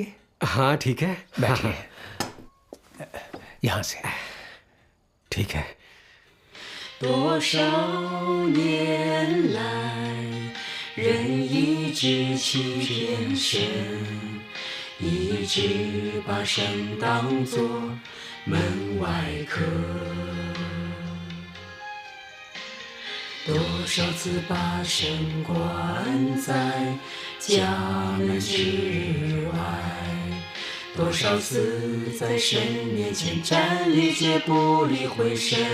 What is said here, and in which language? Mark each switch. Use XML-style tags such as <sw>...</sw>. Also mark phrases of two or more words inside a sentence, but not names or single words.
<hi>हाँ ठीक है, बैठिए। यहां से। ठीक है।</hi> <zh>多少年来，人一直欺骗神，一直把神当作门外客。多少次把神关在家门之外，多少次在神面前站立，却不理会神。</zh>